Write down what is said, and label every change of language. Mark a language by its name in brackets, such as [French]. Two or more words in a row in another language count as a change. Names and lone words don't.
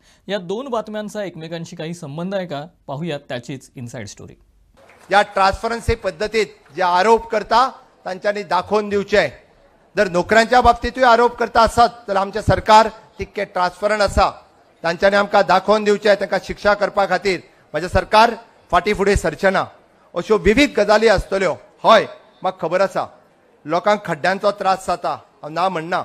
[Marathi] या दोन बातम्यांचा एकमेकांशी काही संबंध आहे का, पाहूयात त्याचीच [English] inside story. [Konkani] या ट्रान्सफरन्सी पद्धतीत जे आरोप करता तांच्यांनी दाखवून दिवचे. जर नोकऱ्यांच्या बाबतीतूय आरोप करता आसत तर आमचे सरकार तितके ट्रान्सपरंट आसा. तांच्यांनी आमकां दाखवून दिवचे, तांकां शिक्षा करपा खातीर म्हजें सरकार फाटी फुडें सरचें ना. अश्यो विविध गजाली आसतल्यो. हय, म्हाका खबर आसा लोकांक खड्ड्यांचो त्रास जाता, हांव ना म्हणना.